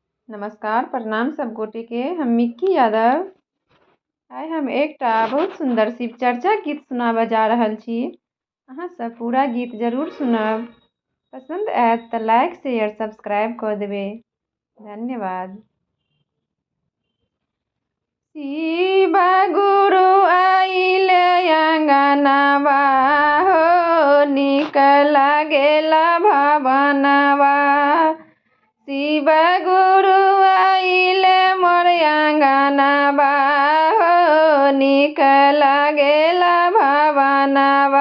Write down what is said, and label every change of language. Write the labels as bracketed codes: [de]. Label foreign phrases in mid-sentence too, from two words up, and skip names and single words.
[mai] नमस्कार प्रणाम सब गोटे के। हम मिक्की यादव आइ हम एकटा बहुत सुंदर शिव चर्चा गीत सुनाबऽ जा रहल छी। अहाँ सब पूरा गीत जरूर सुनब। पसंद आयत तऽ [en] like share subscribe [mai] कऽ देबै। धन्यवाद। शिव गुरु आइले अंगनवा हो, नीक लागेला भवनवा। शिव गुरु आइले मोर अंगनवा हो, नीक लागेला भवनवा।